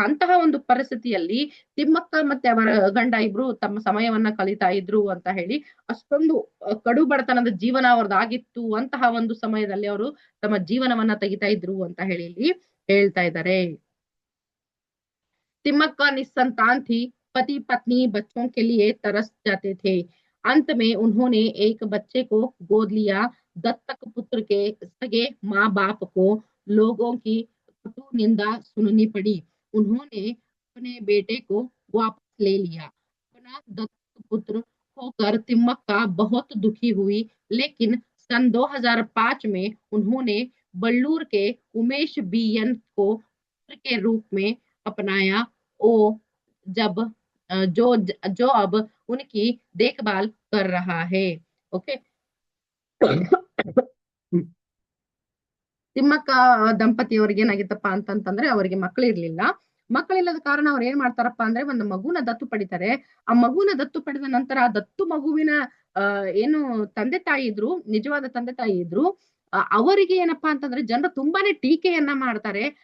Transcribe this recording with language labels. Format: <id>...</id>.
<kn>ಅಂತಹ ಒಂದು ಪರಿಸ್ಥಿತಿಯಲ್ಲಿ ತಿಮ್ಮಕ್ಕ ಮತ್ತೆ ಅವರ ಗಂಡ ಇಬ್ರು ತಮ್ಮ ಸಮಯವನ್ನ ಕಳೀತಾ ಇದ್ರು ಅಂತ ಹೇಳಿ, ಅಷ್ಟೊಂದು ಕಡು ಬಡತನದ ಜೀವನ ಅವ್ರದ್ದಾಗಿತ್ತು. ಅಂತಹ ಒಂದು ಸಮಯದಲ್ಲಿ ಅವರು ತಮ್ಮ ಜೀವನವನ್ನ ತೆಗಿತಾ ಇದ್ರು ಅಂತ ಹೇಳಿ ಇಲ್ಲಿ ಹೇಳ್ತಾ ಇದ್ದಾರೆ.</kn> <hi>तिम्मक्का निस्संतान थी। पति पत्नी बच्चों के लिए तरस जाते थे। अंत में उन्होंने एक बच्चे को गोद लिया। दत्तक पुत्र के सगे माँ बाप को लोगों की कटु निंदा सुननी पड़ी। उन्होंने अपने बेटे को वापस ले लिया। अपना दत्तक पुत्र होकर तिम्मक्का बहुत दुखी हुई, लेकिन सन 2005 में उन्होंने बल्लूर के उमेश बीएन को पुत्र के रूप में अपनाया। ओ जब जो अब उनकी देखभाल कर रहा है।</hi> <kn>ओके ತಿಮ್ಮಕ್ಕ ದಂಪತಿಯವರಿಗೆ ಏನಾಗಿತ್ತಪ್ಪ ಅಂತಂತಂದ್ರೆ ಅವರಿಗೆ ಮಕ್ಕಳಿರ್ಲಿಲ್ಲ. ಮಕ್ಕಳಿಲ್ಲದ ಕಾರಣ ಅವ್ರು ಏನ್ ಮಾಡ್ತಾರಪ್ಪ ಅಂದ್ರೆ ಒಂದು ಮಗುನ ದತ್ತು ಪಡಿತಾರೆ. ಆ ಮಗುನ ದತ್ತು ಪಡೆದ ನಂತರ ಆ ದತ್ತು ಮಗುವಿನ ಏನು ತಂದೆ ತಾಯಿ ಇದ್ರು, ನಿಜವಾದ ತಂದೆ ತಾಯಿ ಇದ್ರು, ಅವರಿಗೆ ಏನಪ್ಪಾ ಅಂತಂದ್ರೆ ಜನರು ತುಂಬಾನೇ ಟೀಕೆಯನ್ನ ಮಾಡ್ತಾರೆ.</kn>